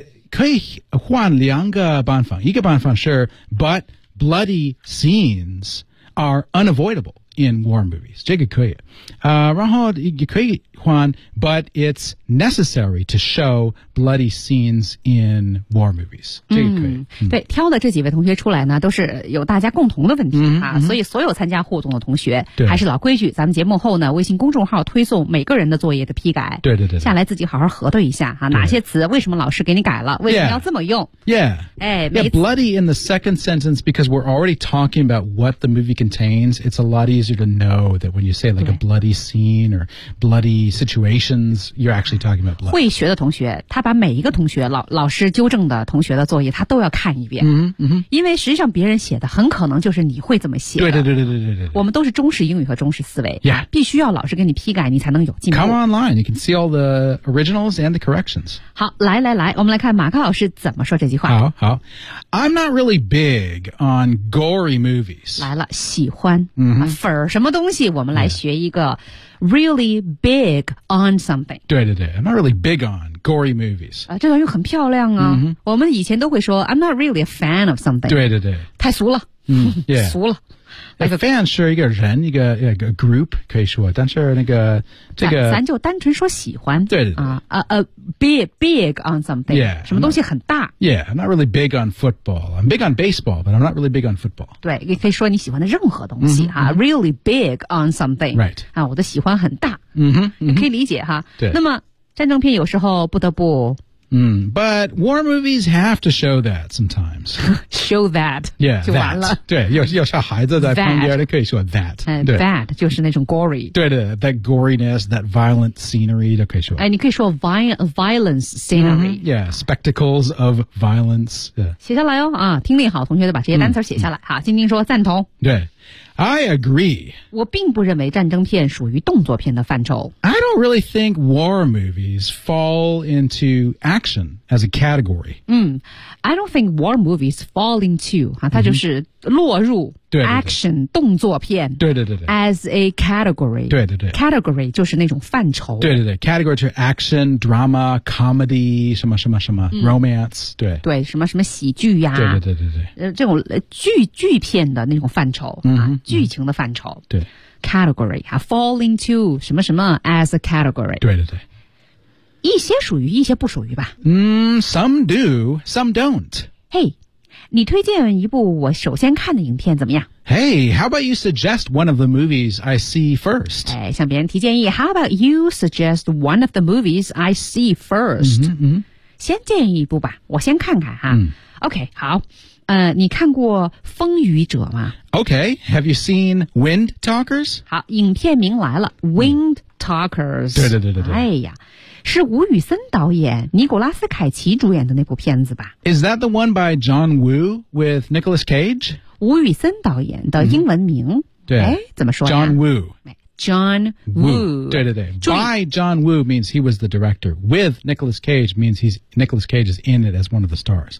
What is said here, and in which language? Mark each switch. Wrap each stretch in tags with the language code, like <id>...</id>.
<zh>可以换两个办法，一个办法是</zh> <en>but bloody scenes are unavoidable in war movies.</en> <zh>这个可以。然后也可以换</zh> <en>but it's necessary to show bloody scenes in war movies.</en> <zh>这个可以。对，挑的这几位同学出来呢，都是有大家共同的问题、所以所有参加互动的同学，还是老规矩，咱们节目后呢，微信公众号推送每个人的作业的批改。对对 对。下来自己好好核对一下哈、哪些词为什么老师给你改了，为什么要这么用</zh> <en>Yeah, bloody in the second sentence, because we're already talking about what the movie contains, it's a lot easier to know that when you say like a bloody scene or bloody situations, you're actually talking about blood.</en> <zh>会学的同学他把每一个同学老师纠正的同学的作业他都要看一遍、因为实际上别人写的很可能就是你会这么写的。对对对对对 对。我们都是中式英语和中式思维、必须要老师给你批改你才能有进步。</zh> <en>Come online, you can see all the originals and the corrections.</en> <zh>好，来来来，我们来看马克老师怎么说这句话。</zh> <en>好好。I'm not really big on gory movies.</en> <zh>来了，喜欢。粉什么东西我们来学一个</zh> <en>really big on something.</en> <zh>对对对 ,I'm not really big on gory movies.、这段又很漂亮啊、我们以前都会说</zh> <en>I'm not really a fan of something.</en> <zh>对对对。太俗了。俗了。 Like、a fan 是一个人一个 group, 可以说但是那个这个。咱就单纯说喜欢。对对对。</zh> <en>Big on something. Yeah,</en> <zh>什么东西很大。</zh> <en>I'm not really big on football. I'm big on baseball, but I'm not really big on football.</en> <zh>对你可以说你喜欢的任何东西、</zh> <en>really big on something. Right.、</en> <zh>我的喜欢很大。嗯哼。可以理解哈。对。那么战争片有时候不得不</zh> <en>But war movies have to show that sometimes. Show that. Yeah,</en> <zh>就完了。对，有小孩子在旁边，可以说 that。 That 就是那种 gory。</zh> <en>对的 ，that goriness, that violent scenery</en> <zh>都可以说。哎，你可以说</zh> <en>violence scenery。 Yeah, spectacles of violence.</en> <zh>写下来哦，啊，听力好，同学就把这些单词写下来。好，晶晶说赞同。</zh> <en>对。I agree.</en> <zh>我并不认为战争片属于动作片的范畴。</zh> <en>I don't really think war movies fall into action as a category. I don't think war movies fall into,</en> <zh>它就是落入</zh> <en>action,</en> <zh>动作片</zh> <en>as a category.</en> <zh>对对对 Category 就是那种范畴。对对对 Category 就是 action, drama, comedy, 什么什么什么、romance, 对。对什么什么喜剧呀、对对对对对。这种 剧片的那种范畴、剧情的范畴。对。</zh> <en>Category, fall into 什么什么 as a category.</en> <zh>对对对。一些属于一些不属于吧。</zh> <en>Some do, some don't.</en> <zh>Hey, 你推荐一部我首先看的影片怎么样</zh> <en>?Hey, how about you suggest one of the movies I see first?</en> <zh>哎向别人提建议</zh> <en>,how about you suggest one of the movies I see first?</en> <zh>先建议一部吧我先看看哈。OK, 好。你看过风雨者吗</zh> <en>?Okay, have you seen Wind Talkers?</en> <zh>好影片名来了</zh> <en>,Wind Talkers.、</en> <zh>对对对对对。哎呀。是吴宇森导演尼古拉斯凯奇主演的那部片子吧</zh> <en>Is that the one by John Woo with Nicolas Cage?</en> <zh>吴宇森导演的英文名、对怎么说呀</zh> <en>John Woo John Woo 对对对 By John Woo means he was the director With Nicolas Cage means Nicolas Cage is in it as one of the stars</en>